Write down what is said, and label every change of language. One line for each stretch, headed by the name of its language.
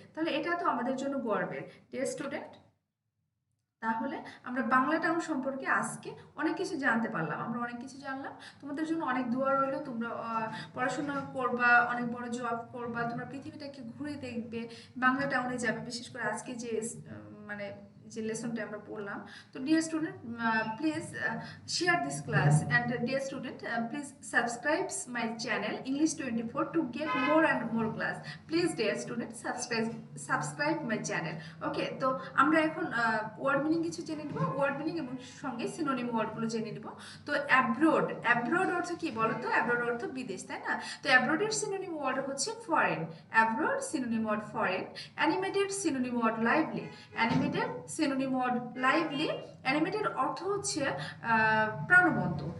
Bangla: তাহলে এটা তো আমাদের জন্য গর্বের।
English: dear student,
Bangla: তাহলে আমরা বাংলা টাউন সম্পর্কে আজকে অনেক কিছু জানতে পারলাম, আমরা অনেক কিছু জানলাম। তোমাদের জন্য অনেক দোয়া রইল, তোমরা পড়াশোনা করবা, অনেক বড় জব করবা, তোমরা পৃথিবীটাকে ঘুরে দেখবে, বাংলা টাউনে যাবে, বিশেষ করে আজকে যে মানে যে লেসনটা আমরা পড়লাম।
English: তো dear student, please share this class, and dear student, please subscribe my channel English 24 to get more and more class. Please dear student, subscribe my channel.
Bangla: ওকে, তো আমরা এখন ওয়ার্ড মিনিং কিছু জেনে নিব, ওয়ার্ড মিনিং এবং সঙ্গে সিনোনিম ওয়ার্ডগুলো জেনে নিব। তো অ্যাব্রোড অর্থ কি বলো তো? অ্যাব্রোড অর্থ বিদেশ, তাই না? তো অ্যাব্রোডের সিনোনিম ওয়ার্ড হচ্ছে foreign. Abroad synonym word foreign. Animated synonym word lively. Animated synonym word lively, animated অর্থ হচ্ছে প্রাণবন্ত।